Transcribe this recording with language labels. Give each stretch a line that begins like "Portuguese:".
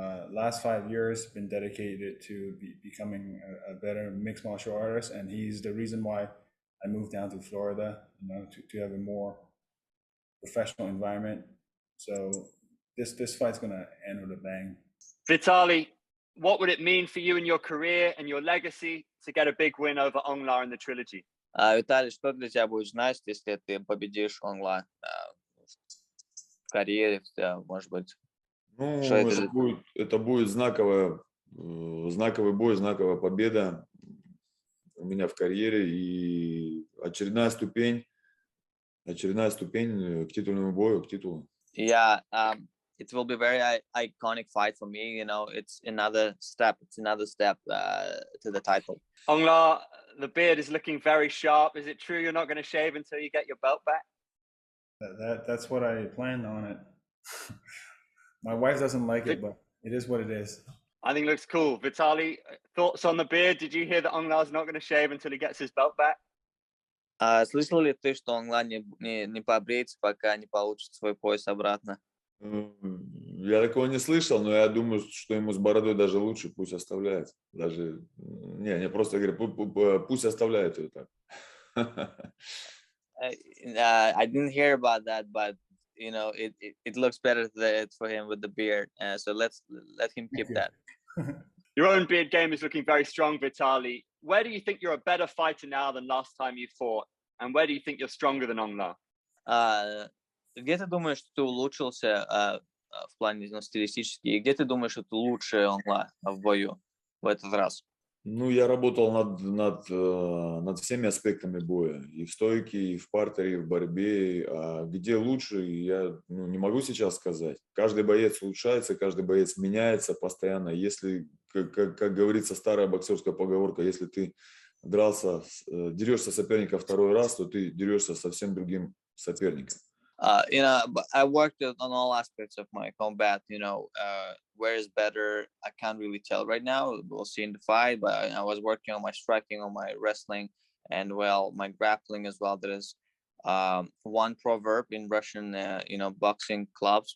English: Last 5 years been dedicated to becoming a better mixed martial artist, and he's the reason why I moved down to Florida, to have a more professional environment. So this fight's gonna end with a bang. Vitaly, what would it mean for you in your career and your legacy to get a big win over Aung La in the trilogy?
Russian: Виталий, что для тебя будет значить, если ты победишь Aung La в карьере, может быть? Ну, Что это? это будет знаковый бой, знаковая победа у меня в карьере и очередная ступень к титульному бою, к титулу.
English: Yeah, it will be very iconic fight for me. You know, it's another step. It's another step to the title. Aung La, the beard is looking very sharp. Is it true you're not going to shave until you get your belt back? That's what I planned on it. My wife doesn't like it, but it is what it is. I think it looks cool. Vitaly, thoughts on the beard? Did you hear that Aung La's not going to shave until he gets his belt back?
Russian: Слышал ли ты, что Aung La не побреется, пока не получит свой пояс обратно? Я такого не слышал, но я думаю, что ему с бородой даже лучше, пусть оставляет. Даже не просто говорю, пусть оставляет ее так.
English: I didn't hear about that, but you know, it looks better for him with the beard. So let him keep that. Your own beard game is looking very strong, Vitaly. Where do you think you're a better fighter now than last time you fought? And where do you think you're stronger than Aung La?
Russian: Где ты думаешь, что ты улучшился в плане стилистически? И где ты думаешь, что ты лучше Aung La в бою в этот раз? Ну, я работал над всеми аспектами боя. И в стойке, и в партере, и в борьбе. А где лучше, я не могу сейчас сказать. Каждый боец улучшается, каждый боец меняется постоянно. Если, как говорится, старая боксерская поговорка, если ты дерешься соперника второй раз, то ты дерешься совсем другим соперником.
English: You know, but I worked on all aspects of my combat. You know, where is better? I can't really tell right now. We'll see in the fight. But I was working on my striking, on my wrestling, and well, my grappling as well. There is one proverb in Russian, boxing clubs.